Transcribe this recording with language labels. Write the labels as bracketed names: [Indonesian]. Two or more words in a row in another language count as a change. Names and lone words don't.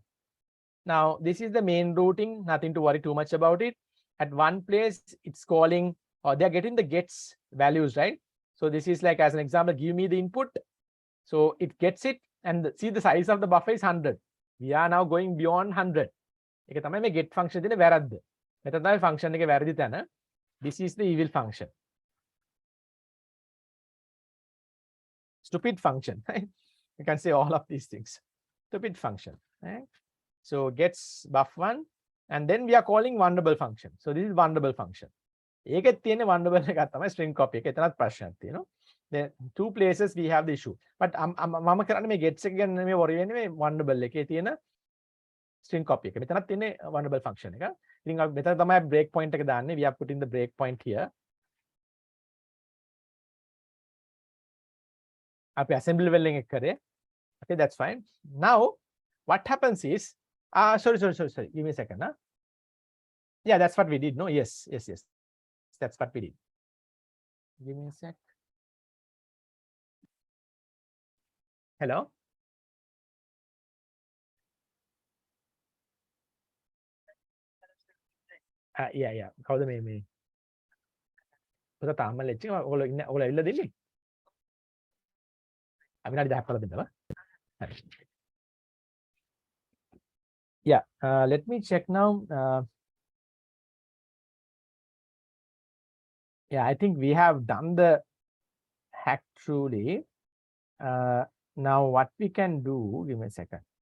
[English] Now this is the main routing, nothing to worry too much about it. At one place, it's calling, or they're getting the gets values, right? So this is like, as an example, give me the input. So it gets it, and see the size of the buffer is 100. We are now going beyond 100. [Sinhala] ඒක තමයි මේ [English] get function [Sinhala] දෙන වැරද්ද. මෙතන තමයි function එකේ වැරදි තැන. [English] This is the evil function. Stupid function, right? You can say all of these things. Stupid function, right? So gets buff1, and then we are calling vulnerable function. So this is vulnerable function. [Sinhala] ඒකෙත් තියෙන [English] vulnerable එකක් තමයි string copy [Sinhala] එක. එතනත් ප්‍රශ්නයක් තියෙනවා. [English] The two places we have the issue. [Sinhala] But මම කරන්නේ මේ gets එක ගැන නෙමෙයි worry වෙන්නේ මේ vulnerable එකේ තියෙන [English] string copy [Sinhala] එක. මෙතනත් තියෙන්නේ [English] vulnerable function [Sinhala] එක. ඉතින් අපි මෙතන තමයි [English] break point [Sinhala] එක දාන්නේ. [English] We are putting the break point here. [Sinhala] අපි [English] assembly level [Sinhala] එකෙන් කරේ. [English] Okay, that's fine. Now what happens is sorry. Give me a second. Yeah, that's what we did. No, yes. That's what we did. Give me a sec. Hello. Yeah. [Sinhala] කවුද මේ පොත තාම ලෙච්ච ඔයගොල්ලෝ ඉල්ල දෙන්නේ? අපි විනාඩි 10ක් කරලා දෙන්නව. හරි. [English] Yeah, let me check now. Yeah, I think we have done the hack truly. Now what we can do, give me a second.